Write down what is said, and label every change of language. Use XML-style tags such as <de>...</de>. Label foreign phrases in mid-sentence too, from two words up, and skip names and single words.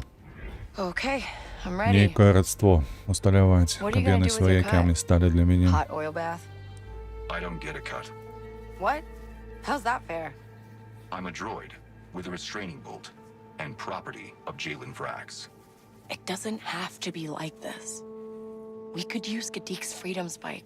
<en>Okay, I'm ready.</en> <be>Нейкае радство усталяваць,</be> <en>What are</en> <be>каб</be> <en>you gonna</en> <be>яны</be> <en>do with your</en> <be>сваякамі</be> <en>cut?</en> <be>сталі для мяне.</be> <en>Hot oil bath. I don't get a cut. What? How's that fair? I'm a droid with a restraining bolt and property of Jalen Vrax. It doesn't have to be like this. We could use Gadik's freedom spike.</en>